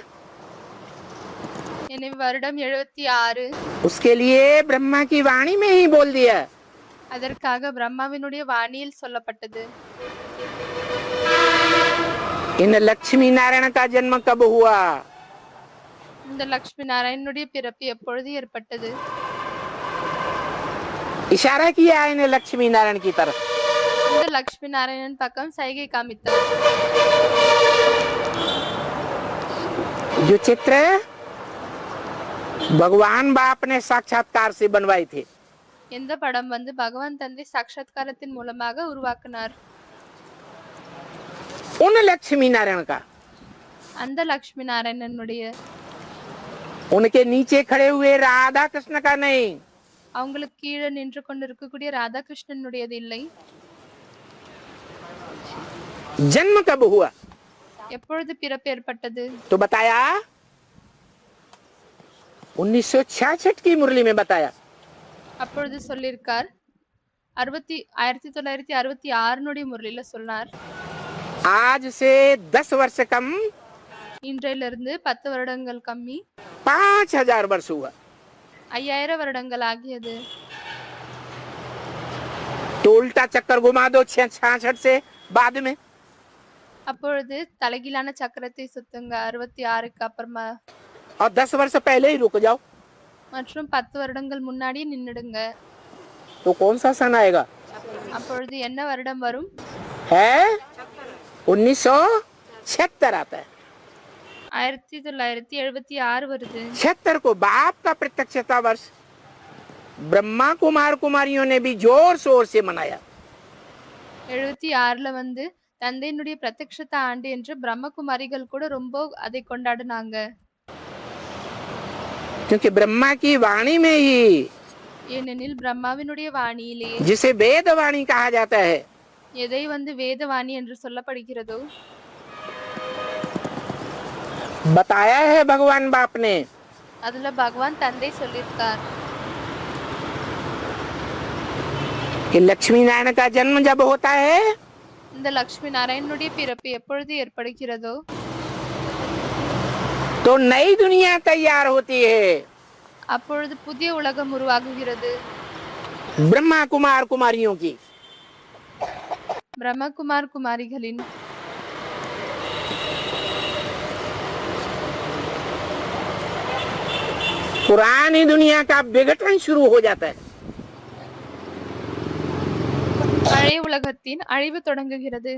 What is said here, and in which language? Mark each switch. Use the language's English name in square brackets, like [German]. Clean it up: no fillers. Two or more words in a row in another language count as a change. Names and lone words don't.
[Tamil] எனவே வருடம் 76 [Hindi] उसके लिए ब्रह्मा की वाणी में ही बोल दिया, [Tamil] அதற்காக பிரம்மாவினுடைய வாணியில் சொல்லப்பட்டது. [Hindi] इन लक्ष्मी नारायण का जन्म कब हुआ? [Tamil] இந்த லட்சுமி நாராயணனுடைய பிறப்பு எப்பொழுது ஏற்பட்டது? [Hindi] इशारा किया इन्हें लक्ष्मी नारायण की तरफ। [Tamil] அந்த லக்ஷ்மி நாராயணன் பக்கம் சைகை காமித்தார். [Hindi] जो चित्र भगवान बाप ने साक्षात्कार से बनवाए थे, [Tamil] எந்த படம் வந்து பகவான் தந்தை சாட்சாத்காரத்தின் மூலமாக உருவாக்கினார். [Hindi] उन लक्ष्मी नारायण का, [Tamil] அந்த லக்ஷ்மி நாராயணனுடைய, [Hindi] उनके नीचे खड़े हुए राधा कृष्ण का नहीं, [Tamil] அவங்களுக்கு கீழே நின்று கொண்டிருக்கக்கூடிய ராதாகிருஷ்ணனுடையது இல்லை. [Hindi] जन्म कब हुआ [Tamil] எப்பொழுது பிறப்பு ஏற்பட்டது? [Hindi] तो बताया 1966 की मुरली में बताया, [Tamil] அப்பொழுது சொல்லியிருக்கார் 1966 முரளில சொன்னார். [Hindi] आज से 10 वर्ष कम [Tamil] இன்றையிலிருந்து 10 வருடங்கள் கம்மி [Hindi] 5000 वर्ष हुआ, [Tamil] 5000 வருடங்கள் ஆகியது. [Hindi] तो उल्टा चक्कर घुमा दो 66 से बाद में, [Tamil] அப்பொழுது தலைகீழான சக்கரத்தை சுத்துங்க 66க்கு அப்புறமா, [Hindi] और 10 वर्ष पहले ही रुक जाओ, [Tamil] மற்றும் 10 வருடங்கள் முன்னாடியே நின்னுடுங்க. [Hindi] तो कौन सा सन आएगा? [Tamil] அப்பொழுது என்ன வருடம் வரும்? [Hindi] है 1976 आता है। [Tamil] 1976 வருது. [Hindi] 76 को बाप का प्रत्यक्षता वर्ष ब्रह्मा कुमार कुमारियों ने भी जोर शोर से मनाया। [Tamil] 76ல வந்து தந்தையினுடைய பிரத்யக்ஷத ஆண்டு என்று பிரம்மகுமாரிகள் கூட ரொம்ப அதை கொண்டாடினாங்க. [Hindi] क्योंकि ब्रह्मा की वाणी में ही, [Tamil] ஏனெனில் பிரம்மாவினுடைய வாணியிலே, [Hindi] जिसे वेद वाणी कहा जाता है, [Tamil] எதை வந்து வேதவாணி என்று சொல்லப்படுகிறதோ [Hindi] बताया है भगवान बाप ने [Tamil] அதுல பகவான் தந்தை சொல்லியிருக்கார். [Hindi] कि लक्ष्मी नारायण का जन्म जब होता है [Tamil] இந்த லக்ஷ்மி நாராயணனுடைய பிறப்பு எப்பொழுது ஏற்படுகிறதோ [Hindi] तो नई दुनिया तैयार होती है। [Tamil] அப்பொழுது புதிய உலகம் உருவாகுகிறது. [Hindi] ब्रह्मा कुमार कुमारियों की, [Tamil] பிரம்மகுமார் குமாரிகளின், [Hindi] पुरानी दुनिया का विघटन शुरू हो जाता है। [Tamil] பழைய உலகத்தின் அழிவு தொடங்குகிறது.